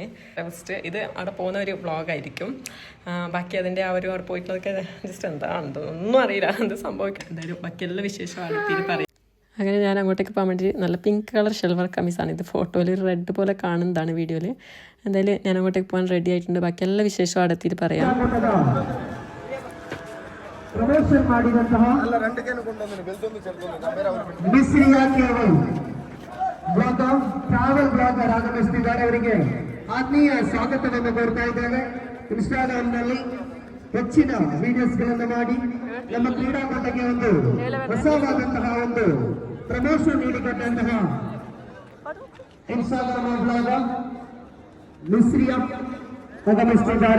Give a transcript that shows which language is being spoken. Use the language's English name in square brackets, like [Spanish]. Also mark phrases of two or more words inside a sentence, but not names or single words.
[Malayalam] ഫസ്റ്റ് ഇത് അവിടെ പോകുന്ന ഒരു വ്ളോഗായിരിക്കും. ബാക്കി അതിൻ്റെ അവിടെ പോയിട്ടുള്ളതൊക്കെ ജസ്റ്റ് എന്താണെന്തോ ഒന്നും അറിയില്ല, എന്ത് സംഭവിക്കും. എന്തായാലും ബാക്കിയെല്ലാം വിശേഷമാണ് തീരെ പറയും. അങ്ങനെ ഞാൻ അങ്ങോട്ടേക്ക് പോകാൻ വേണ്ടി നല്ല [English] pink colour [Malayalam] ഷെൽവർ കമ്മീസാണ്. ഇത് ഫോട്ടോയിൽ റെഡ് പോലെ കാണുന്നതാണ് വീഡിയോയിൽ. എന്തായാലും ഞാൻ അങ്ങോട്ടേക്ക് പോകാൻ റെഡി ആയിട്ടുണ്ട്. ബാക്കി എല്ലാ വിശേഷവും അടുത്തിട്ട് പറയാം. [Kannada] ಆತ್ಮೀಯ ಸ್ವಾಗತವನ್ನು ಕೋರ್ತಾ ಇದ್ದೇವೆ. ಇನ್ಸ್ಟಾಗ್ರಾಮ್ನಲ್ಲಿ ಹೆಚ್ಚಿನ ವಿಡಿಯೋಸ್ಗಳನ್ನು ಮಾಡಿ ನಮ್ಮ ಕ್ರೀಡಾಪಟುಗೆ ಒಂದು ಹೊಸವಾದಂತಹ ಒಂದು ಪ್ರಮೋಷನ್ ನೀಡಿಕೊಟ್ಟಂತಹ ಇನ್ಸ್ಟಾಗ್ರಾಮ್ ಬ್ಲಾಗ ಮಿಸ್ರಿಯಾ ಆಗಮಿಸುತ್ತಿದ್ದಾರೆ.